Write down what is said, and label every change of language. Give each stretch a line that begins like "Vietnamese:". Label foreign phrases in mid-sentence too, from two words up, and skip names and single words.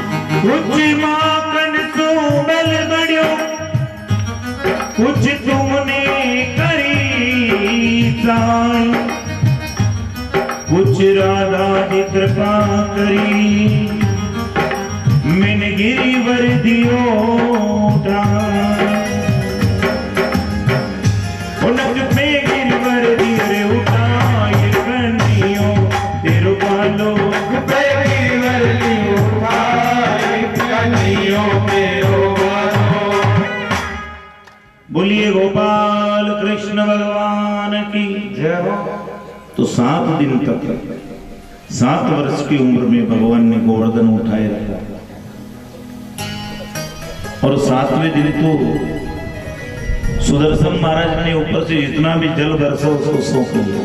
Braj: कुछ माखन सो मिल बड़ियो कुछ तुमने राधा की कृपा करी मैंने गिरिवर दियो उनक पे गिरिवर दियो उठाए कन्नियो तेरो पालो पे गिरिवर दियो उठाए कन्नियो मेरो पालो।
Hindi: बोलिए गोपाल कृष्ण भगवान की जय हो। तो 7 दिन तक 7 वर्ष की उम्र में भगवान ने गोवर्धन उठाए रखा और 7वें दिन तो सुदर्शन महाराज ने ऊपर से जितना भी जल बरसा उसको सौंप लिया।